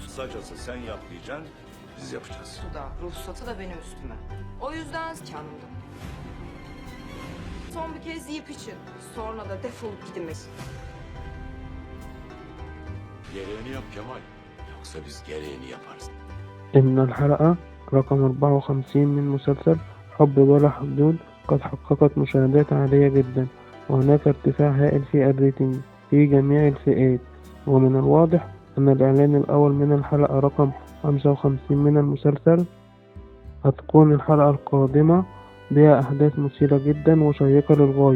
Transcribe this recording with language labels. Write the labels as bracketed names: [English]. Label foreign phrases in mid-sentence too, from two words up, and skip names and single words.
[Turkish] Kısacası sen yap diyeceksin, biz yapacağız. da, ruhsatı da benim üstüme. O yüzden kanımda. Son bir kez yiyip için. Sonra da defolup gidiniz. Gereğini yap Kemal. Yoksa biz gereğini yaparız. [Arabic] إن الحلقة رقم 54 من مسلسل حب بلا حدود قد حققت مشاهدات عالية جدا، وهناك ارتفاع هائل في الريتنج في جميع الفئات. ومن الواضح أن الإعلان الأول من الحلقة رقم 55 من المسلسل هتكون الحلقة القادمة بها أحداث مثيرة جدا وشيقة للغاية.